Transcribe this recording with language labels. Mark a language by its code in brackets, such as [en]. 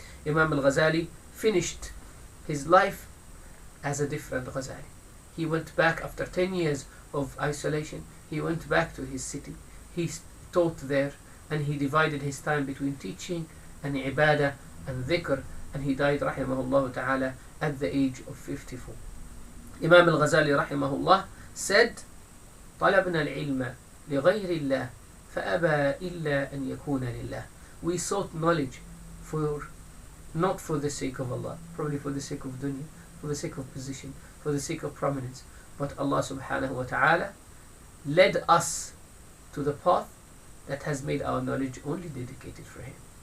[en] Imam al-Ghazali finished his life as a different Ghazali. He went back after 10 years of isolation. He went back to his city. He taught there, and he divided his time between teaching and ibadah and dhikr, and he died rahimahullah ta'ala at the age of 54. Imam al-Ghazali rahimahullah said, [ar] طلبنا العلم لغير الله فأبى إلا أن يكون لله. [en] We sought knowledge not for the sake of Allah, probably for the sake of dunya, for the sake of position, for the sake of prominence, but Allah subhanahu wa ta'ala led us to the path that has made our knowledge only dedicated for Him.